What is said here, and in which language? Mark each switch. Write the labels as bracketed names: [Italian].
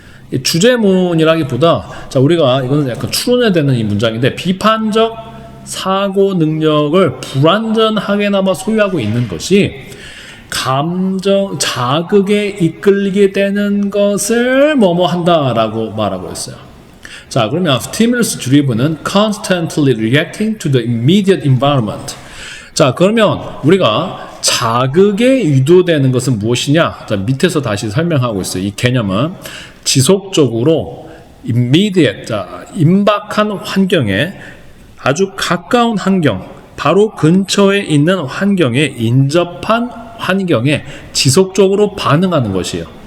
[Korean] 이 주제문이라기보다, 자, 우리가 이거는 약간 추론해야 되는 이 문장인데, 비판적 사고 능력을 불완전하게나마 소유하고 있는 것이 감정, 자극에 이끌리게 되는 것을 뭐뭐 한다라고 말하고 있어요. [English] 자, 그러면 stimulus driven은 constantly reacting to the immediate environment. [Korean] 자, 그러면 우리가 자극에 유도되는 것은 무엇이냐? 자, 밑에서 다시 설명하고 있어요. 이 개념은 지속적으로 immediate, 자, 임박한 환경에 아주 가까운 환경, 바로 근처에 있는 환경에 인접한 환경에 지속적으로 반응하는 것이에요.